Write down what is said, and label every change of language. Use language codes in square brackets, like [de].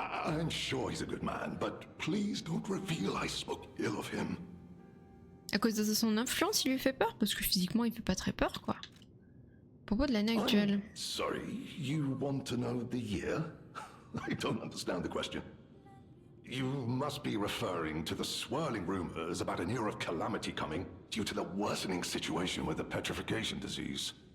[en] I'm sure he's a good man, but please don't reveal I spoke ill of him. [fr] À cause de son influence, il lui fait peur? Parce que physiquement, il fait pas très peur, quoi. À propos de l'année actuelle. [en] Sorry, you want to know the year? I don't understand the question. You must be referring to the swirling rumors about an era of calamity coming due to the worsening situation with the petrification disease.